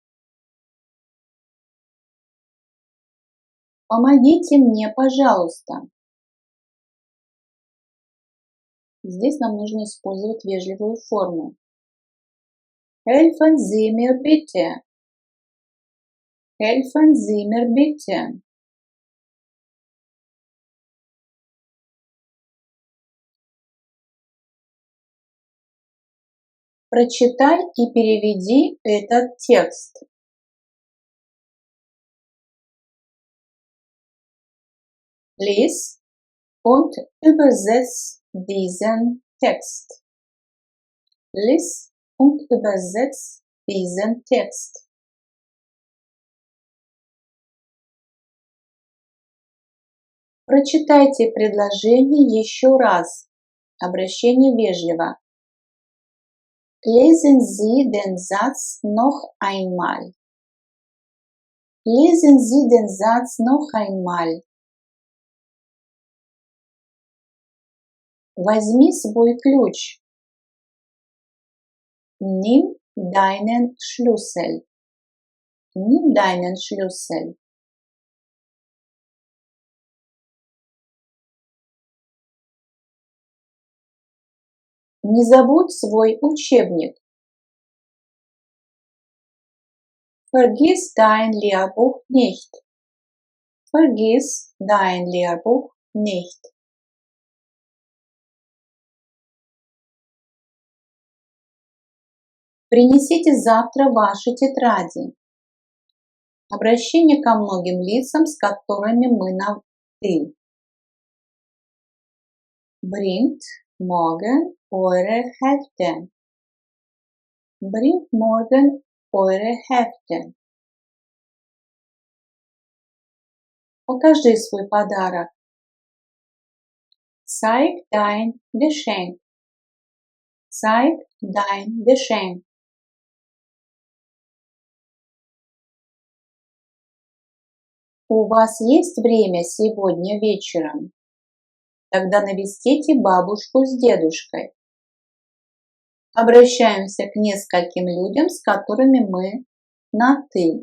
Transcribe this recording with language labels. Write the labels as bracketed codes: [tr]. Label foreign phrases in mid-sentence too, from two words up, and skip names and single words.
[ru] Помогите мне, пожалуйста. Здесь нам нужно использовать вежливую форму. [de] Helfen Sie mir bitte. Helfen Sie mir bitte. [ru] Прочитай и переведи этот текст. [de] Lies und übersetz diesen Text. Lies und übersetz diesen Text. [ru] Прочитайте предложение еще раз. Обращение вежливо. [de] Lesen Sie den Satz noch einmal. Lesen Sie den Satz noch einmal. [ru] Возьми свой ключ. [de] Nimm deinen Schlüssel. Nimm deinen Schlüssel. [ru] Не забудь свой учебник. [de] Vergiss dein Lehrbuch nicht. Vergiss dein Lehrbuch nicht. [ru] Принесите завтра ваши тетради. Обращение ко многим лицам, с которыми мы на «ты». [de] Bringt morgen eure Hefte. Bringt morgen eure Hefte. [ru] Покажи свой подарок. [de] Zeig dein Geschenk. Zeig dein Geschenk. [ru] У вас есть время сегодня вечером? Тогда навестите бабушку с дедушкой. Обращаемся к нескольким людям, с которыми мы на «ты».